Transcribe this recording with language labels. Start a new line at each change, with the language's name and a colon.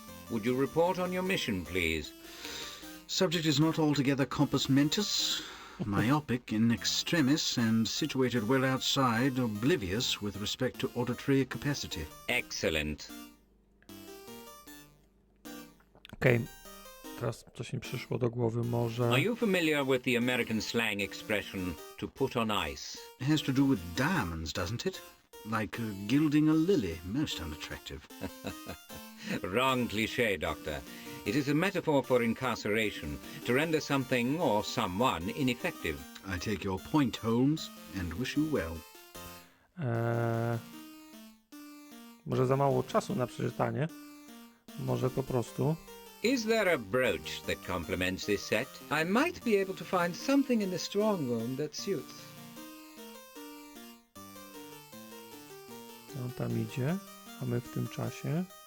English: Would you report on your mission, please? Subject is not altogether compos mentis, myopic in extremis, and situated well outside, oblivious with respect to auditory capacity. Excellent.
Polish: Okej. Teraz coś mi przyszło do głowy, może...
English: Are you familiar with the American slang expression, to put on ice? It has to do with diamonds, doesn't it? Like gilding a lily, most unattractive. Wrong cliché, Doctor. It is a metaphor for incarceration, to render something or someone ineffective. I take your point, Holmes, and wish you well.
Polish: Może za mało czasu na przeczytanie. Może po prostu...
English: Is there a brooch that complements this set? I might be able to find something in the strong room that suits.
Polish: On tam idzie, a my w tym czasie...